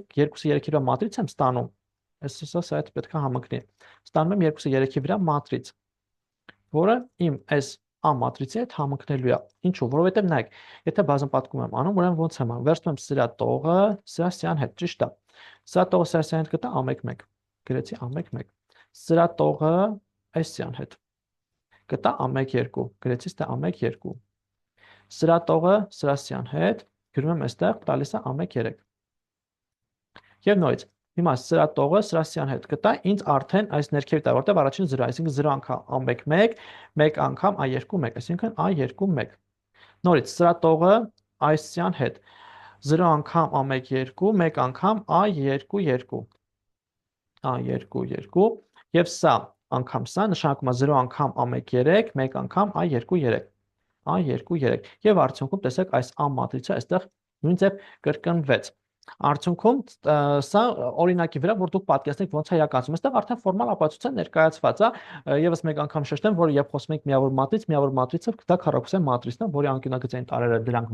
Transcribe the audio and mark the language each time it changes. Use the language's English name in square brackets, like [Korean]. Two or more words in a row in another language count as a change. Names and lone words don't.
[Armenian] 2-ը 3-ի վրա մատրից եմ ստանում։ Այսօսը սա հետ պետք է համընկնի։ Ստանում եմ 2-ը 3-ի վրա մատրից, որը իմ այս A մատրիցի հետ համընկնելու է։ Ինչու՞, որովհետև նայեք, եթե բազմապատկում եմ անում, ուրեմն ոնց եմ անում, վերցնում եմ սրա տողը սրա սյան հետ, ճիշտ է։ Սրա տողը սրա սյան հետ կտա A1 1, գրեցի A1 1։ Սրա տողը այս սյան հետ կտա A1 2, գրեցի ստե A1 2։ Սրա տողը սրա սյան հետ գրում եմ այստեղ, տալիս է a1 3։ Եվ նույնիսկ հիմա սրա տողը սրա սյան հետ գտա, ինձ արդեն այս ներքևի տա, որտեղ առաջին 0, այսինքն 0 անգամ a1 1, 1 անգամ a2 1, այսինքն a2 1։ Նորից սրա տողը այս սյան հետ 0 անգամ a1 2, 1 անգամ a2 2, a2 2, եւ սա անգամ սա նշանակում է 0 անգամ a1 3, 1 անգամ a2 3, a2 3, եւ արդյունքում տեսեք այս a մատրիցը այստեղ նույն ձև կրկնվեց։ Արդյունքում սա օրինակի վրա, որ դուք պատկերացնեք ոնց է իրականացում, այստեղ արդեն ֆորմալ ապացույցը ներկայացված է, եւս մեկ անգամ շեշտեմ, որ երբ խոսում ենք միավոր մատրիցը դա քառակուսային մատրիցն է, որի անկյունագծային տարերը դրանք